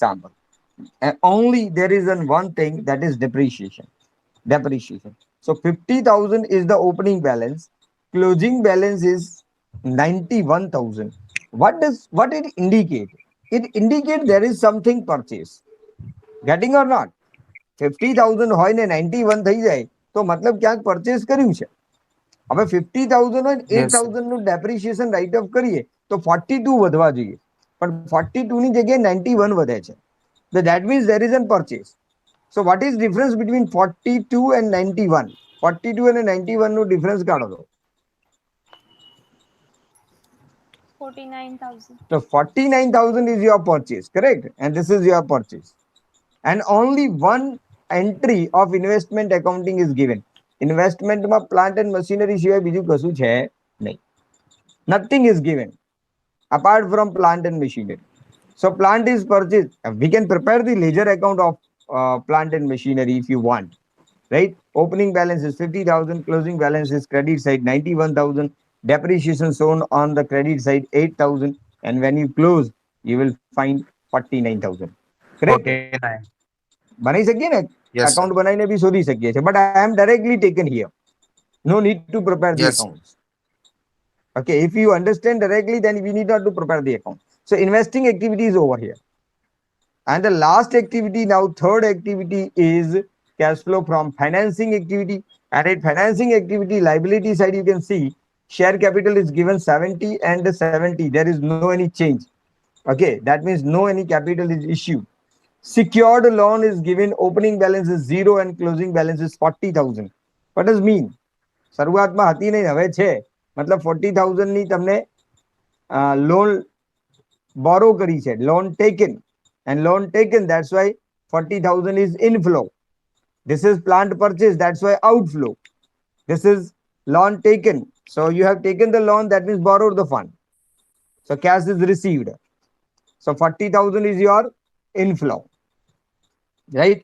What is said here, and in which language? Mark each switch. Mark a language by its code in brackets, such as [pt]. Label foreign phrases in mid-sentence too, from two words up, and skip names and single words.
[en] Only there is one thing, that is depreciation. Depreciation. So 50,000 is the opening balance. Closing balance is 91,000. What it indicate? It indicate there is something purchase. Getting or not? [gu] 50,000 હોય ને 91 થઈ જાય તો મતલબ ક્યાંક પરચેસ કર્યું છે. હવે 50,000 હોય 8,000 નું [en] depreciation write off [gu] કરીએ તો 42 વધવા જોઈએ, પણ 42 ની જગ્યાએ 91 વધે છે. [en] So that means there is a purchase. So what is difference between 42 and 91? [gu] 42 and 91 નું difference કાઢો તો. [en] 49,000. So 49,000 is your purchase, correct? And this is your purchase. And only one entry of investment accounting is given. [gu] Investment માં [en] plant and machinery [gu] સિવાય બીજું કશું છે નહીં. [en] Nothing is given. apart from plant and machinery. So plant is purchased. We can prepare the ledger account of plant and machinery if you want, right? Opening balance is 50,000, closing balance is credit side 91,000, depreciation shown on the credit side 8,000, and when you close, you will find 49,000. Correct? 49. [gu] બનાઈ શકીએ ને [en] Yes, sir. [gu] અકાઉન્ટ બનાવીને બી શોધી શકીએ છીએ, [en] but I am directly taken here. No need to prepare the Yes. accounts. Okay, if you understand directly, then we need not to prepare the account. So investing activity is over here. And the last activity, now third activity, is cash flow from financing activity. And in financing activity, liability side, you can see share capital is given 70 and 70. There is no any change. Okay, that means no any capital is issued. Secured loan is given, opening balance is 0 and closing balance is 40,000. What does mean? [gu] શરૂઆતમાં હતી નહીં, હવે છે. મતલબ 40,000 ની તમને [en] loan borrow [gu] કરી છે, [en] loan taken, and loan taken, that's why 40,000 is inflow. This is plant purchase, that's why outflow. This is loan taken, so you have taken the loan, that means borrowed the fund, so cash is received. So 40,000 is your inflow, right?